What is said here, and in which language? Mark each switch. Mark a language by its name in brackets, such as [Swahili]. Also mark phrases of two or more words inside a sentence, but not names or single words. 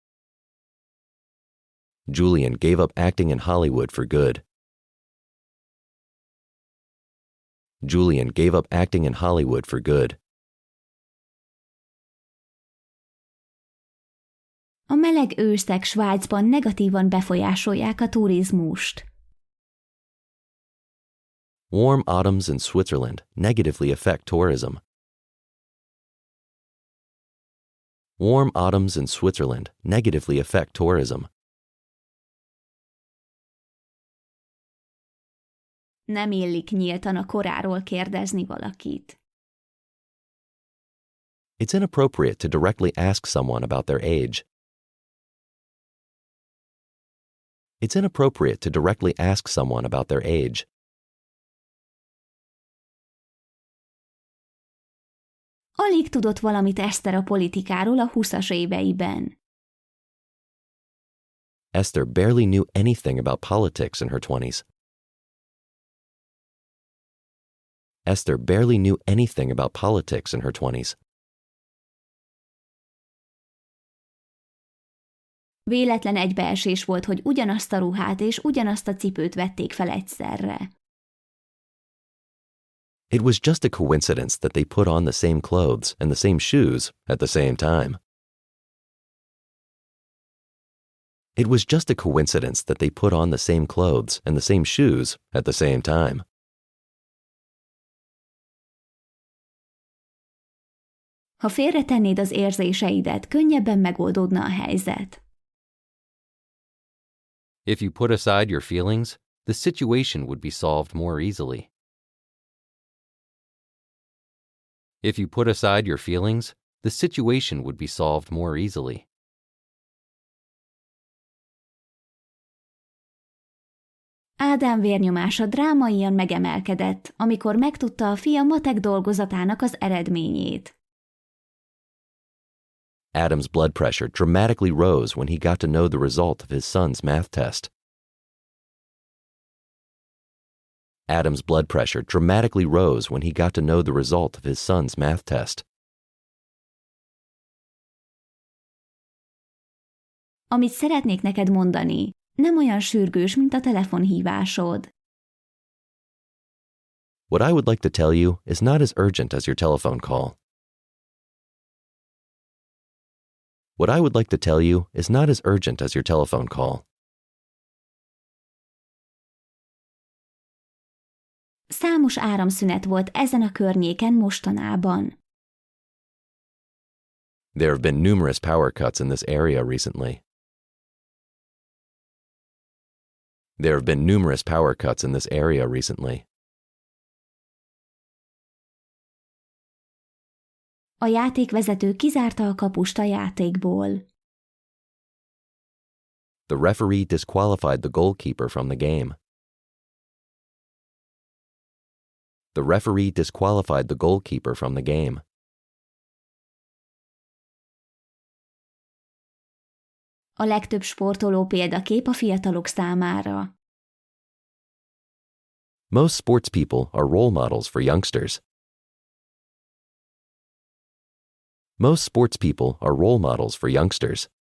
[English] Julian gave up acting in Hollywood for good. Julian gave up acting in Hollywood for good. [Hungarian] A meleg őszek Svájcban negatívan befolyásolják a turizmust. [English] Warm autumns in Switzerland negatively affect tourism. Warm autumns in Switzerland negatively affect tourism. [Hungarian] Nem illik nyíltan a koráról kérdezni valakit. [English] It's inappropriate to directly ask someone about their age. It's inappropriate to directly ask someone about their age. [Hungarian] Alig tudott valamit Esther a politikáról a 20-as éveiben. [English] Esther barely knew anything about politics in her 20s. Esther barely knew anything about politics in her 20s. [Hungarian] Véletlen egybeesés volt, hogy ugyanazt a ruhát és ugyanazt a cipőt vették fel egyszerre. [English] It was just a coincidence that they put on the same clothes and the same shoes at the same time. It was just a coincidence that they put on the same clothes and the same shoes at the same time. [Hungarian] Ha félretennéd az érzéseidet, könnyebben megoldódna a helyzet. [English] If you put aside your feelings, the situation would be solved more easily. If you put aside your feelings, the situation would be solved more easily. [Hungarian] Ádám vérnyomása drámaian megemelkedett, amikor megtudta a fia matek dolgozatának az eredményét. [English] Adam's blood pressure dramatically rose when he got to know the result of his son's math test. Adam's blood pressure dramatically rose when he got to know the result of his son's math test. [Hungarian] Amit szeretnék neked mondani, nem olyan sürgős, mint a telefonhívásod. [English] What I would like to tell you is not as urgent as your telephone call. What I would like to tell you is not as urgent as your telephone call. [Hungarian] Számos áramszünet volt ezen a környéken mostanában. [English] There have been numerous power cuts in this area recently. There have been numerous power cuts in this area recently. [Hungarian] A játékvezető kizárta a kapust a játékból. [English] The referee disqualified the goalkeeper from the game. The referee disqualified the goalkeeper from the game. [Hungarian] A legtöbb sportoló példakép a fiatalok számára. [English] Most sports people are role models for youngsters. Most sports people are role models for youngsters.